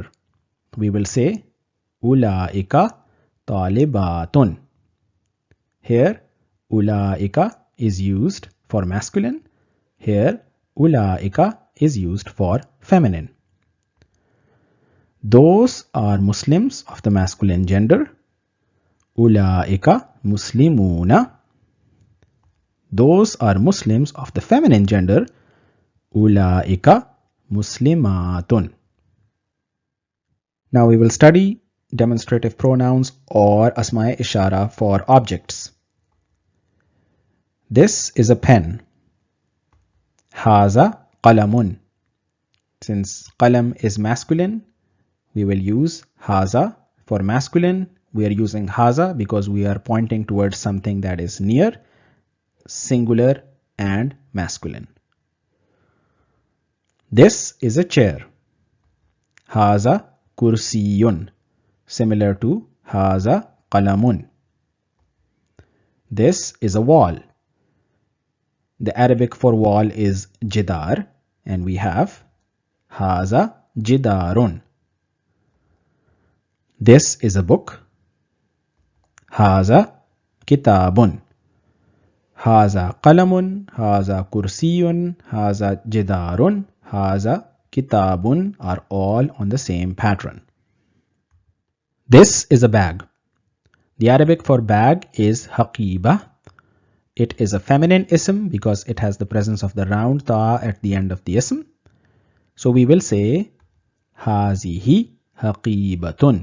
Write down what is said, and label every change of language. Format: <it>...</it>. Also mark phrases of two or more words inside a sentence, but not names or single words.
<en>We will say</en> <ar>أولئك طالباتٌ.</ar> <en>Here ulaika is used for masculine. Here ulaika is used for feminine. Those are Muslims of the masculine gender.</en> <ar>أولئك مسلمون.</ar> <en>Those are Muslims of the feminine gender.</en> <ar>أولئك مسلماتٌ.</ar> <en>Now we will study demonstrative pronouns or</en> <ar>أسماء إشارة</ar> <en>for objects. This is a pen.</en> <ar>هذا قلمٌ.</ar> <en>Since qalam is masculine, we will use haza. For masculine, we are using haza because we are pointing towards something that is near, singular and masculine. This is a chair.</en> <ar>هذا كرسيٌّ.</ar> <en>Similar to</en> <ar>هذا قلمٌ.</ar> <en>This is a wall. The Arabic for wall is jidar, and we have</en> <ar>هذا جدارٌ.</ar> <en>This is a book.</en> <ar>هذا كتابٌ. هذا قلمٌ، هذا كرسيٌّ، هذا جدارٌ، هذا كتابٌ</ar> <en>are all on the same pattern. This is a bag. The Arabic for bag is haqiba. It is a feminine ism because it has the presence of the round ta at the end of the ism. So we will say</en> <ar>هذه حقيبةٌ.</ar>